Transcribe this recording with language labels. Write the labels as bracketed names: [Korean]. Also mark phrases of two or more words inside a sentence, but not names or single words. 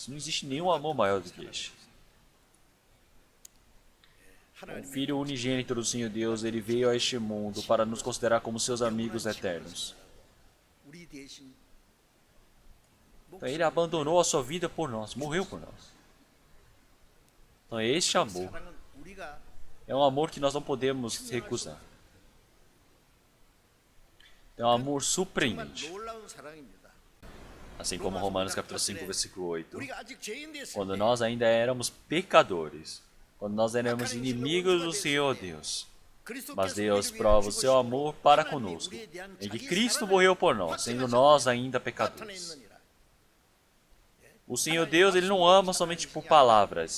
[Portuguese] Não existe nenhum amor maior do que este. O Filho unigênito do Senhor Deus, ele veio a este mundo para nos considerar como seus amigos eternos. Então, ele abandonou a sua vida por nós, morreu por nós. Então, este amor, É um amor que nós não podemos recusar. É um amor [Korean] 정말 [Portuguese] surpreendente. [Korean] 놀라운 사랑입니다. [Portuguese] Assim como Romanos capítulo 5, versículo 8. [Korean] 우리가 아직 죄인 됐을 [Portuguese] Quando [Korean] 때 [Portuguese] nós ainda éramos pecadores, quando nós éramos inimigos do Senhor Deus, mas Deus prova o seu amor para conosco, em que Cristo morreu por nós, sendo nós ainda pecadores. O Senhor Deus, Ele não ama somente por palavras.